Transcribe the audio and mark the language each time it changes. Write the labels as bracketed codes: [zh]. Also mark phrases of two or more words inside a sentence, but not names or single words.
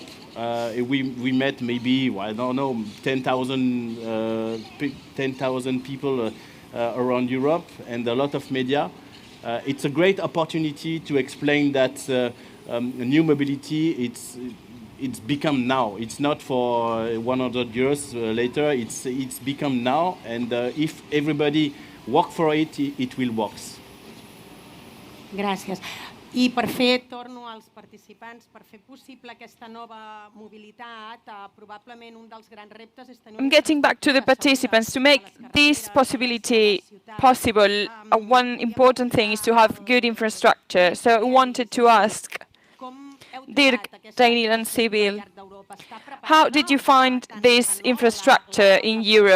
[en] We met maybe, I don't know, 10,000 people around Europe and a lot of media. It's a great opportunity to explain that new mobility, it's become now. It's not for 100 years later. It's become now, and if everybody work for it, it will work. [ca] Gràcies. I per fer, torno als participants, per fer possible aquesta nova mobilitat, probablement un dels grans reptes és tenir... [en] I'm getting back to the participants. To make this possibility possible, one important thing is to have good infrastructure. So I wanted to ask Dirk, Daniel and Sibyl, how did you find this infrastructure in Europe?